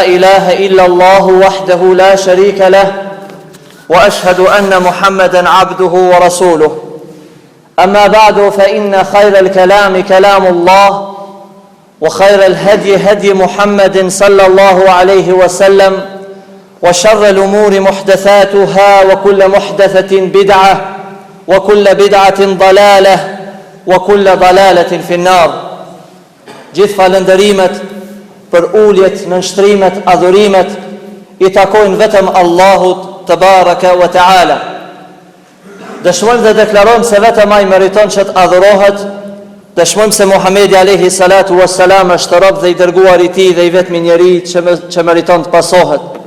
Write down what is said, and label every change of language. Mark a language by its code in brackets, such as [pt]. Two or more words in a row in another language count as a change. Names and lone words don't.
[ar] إله إلا الله وحده لا شريك له وأشهد أن محمدا عبده ورسوله أما بعد فإن خير الكلام كلام الله وخير الهدي هدي محمد صلى الله عليه وسلم وشر الأمور محدثاتها وكل محدثة بدعة وكل بدعة ضلالة وكل ضلالة في النار. [sq] Gjithë falëndërimet për uljet, nënshtrimet, adhurimet I takojnë vetëm Allahut [ar] تبارك وتعالى. [sq] Dëshmojmë dhe deklarojmë se vetëm ai meriton që të adhurohet. Dëshmojmë se Muhamedi [ar] عليه الصلاة والسلام [sq] është rob dhe I dërguar I Tij dhe I vetmi njeri që meriton të pasohet.